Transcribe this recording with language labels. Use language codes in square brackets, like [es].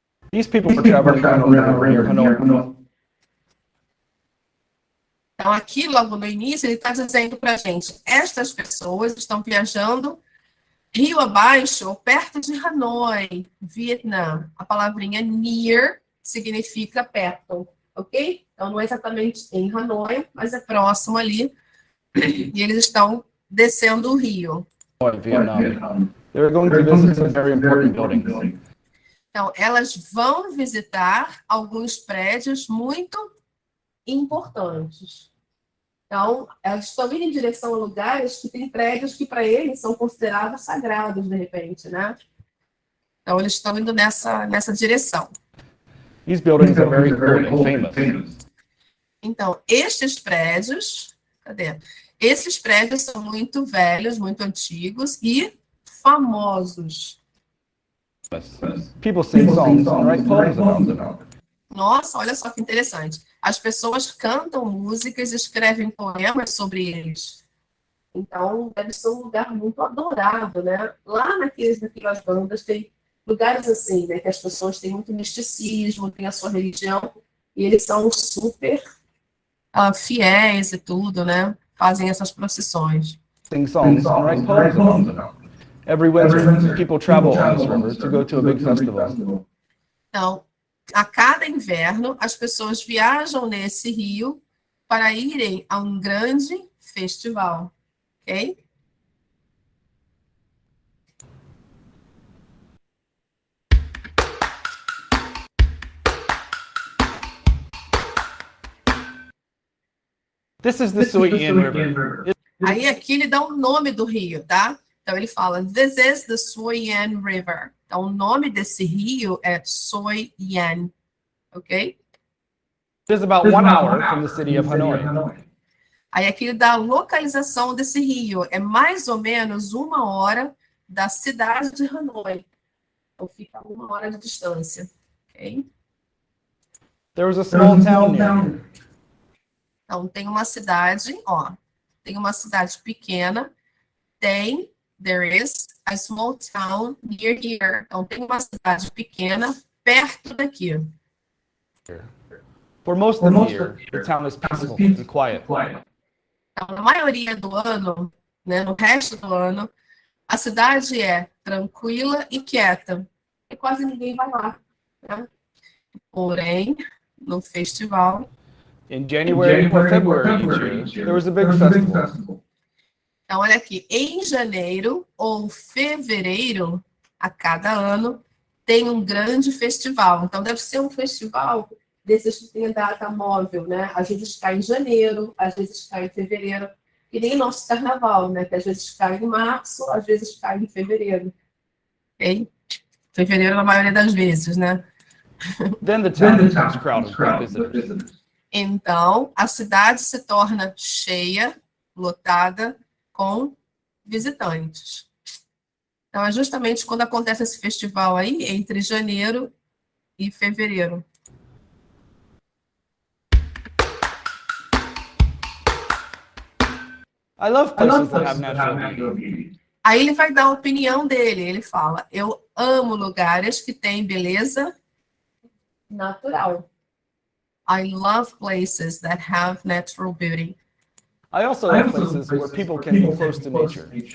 [en] These people were traveling down the river near Hanoi. [pt] Então, aqui, logo no início, ele está dizendo para a gente, estas pessoas estão viajando rio abaixo, ou perto de Hanoi, Vietnã. A palavrinha near significa perto, ok? Então, não é exatamente em Hanoi, mas é próximo ali. E eles estão descendo o rio. [en] Vietnam. They're going to visit some very important buildings. [pt] Então, elas vão visitar alguns prédios muito importantes. Então, elas estão indo em direção a lugares que têm prédios que, para eles, são considerados sagrados, de repente, né? Então, eles estão indo nessa direção. [en] These buildings are very old and famous. [pt] Então, estes prédios... Cadê? Esses prédios são muito velhos, muito antigos e famosos. [en] People sing songs and write poems about them. [pt] Nossa, olha só que interessante. As pessoas cantam músicas e escrevem poemas sobre eles. Então, deve ser um lugar muito adorado, né? Lá naquelas bandas tem lugares assim, né? Que as pessoas têm muito misticismo, têm a sua religião, e eles são super fiéis e tudo, né? Fazem essas procissões. [en] Sing songs and write poems about them. Every winter, people travel on this river to go to a big festival. [pt] Então, a cada inverno, as pessoas viajam nesse rio para irem a um grande festival, ok? [en] This is the Sui Yin River. [pt] Aí aqui ele dá o nome do rio, tá? Então ele fala, [en] this is the Sui Yin River. [pt] Então o nome desse rio é Sui Yin, ok? [en] It is about 1 hour from the city of Hanoi. [pt] Aí aqui ele dá a localização desse rio. É mais ou menos 1 hora da cidade de Hanoi. Então fica 1 hora de distância, ok? [en] There was a small town near here. [pt] Então tem uma cidade, ó. Tem uma cidade pequena. [en] There is a small town near here. [pt] Então tem uma cidade pequena perto daqui. [en] For most of the year, the town is peaceful and quiet. [pt] Então, na maioria do ano, né, no resto do ano, a cidade é tranquila e quieta. E quase ninguém vai lá, né? Porém, no festival... [en] In January or February each year, there was a big festival. [pt] Então, olha aqui, em janeiro ou fevereiro, a cada ano, tem um grande festival. Então, deve ser um festival desses que tem a data móvel, né? Às vezes cai em janeiro, às vezes cai em fevereiro. E nem nosso carnaval, né? Que às vezes cai em março, às vezes cai em fevereiro. Ok? Fevereiro na maioria das vezes, né? [en] Then the town becomes crowded with visitors. [pt] Então, a cidade se torna cheia, lotada, com visitantes. Então, é justamente quando acontece esse festival aí, entre janeiro e fevereiro. [en] I love places that have natural beauty. [pt] Aí ele vai dar a opinião dele, ele fala, eu amo lugares que têm beleza natural. [en] I love places that have natural beauty. I also love places where people can be close to nature.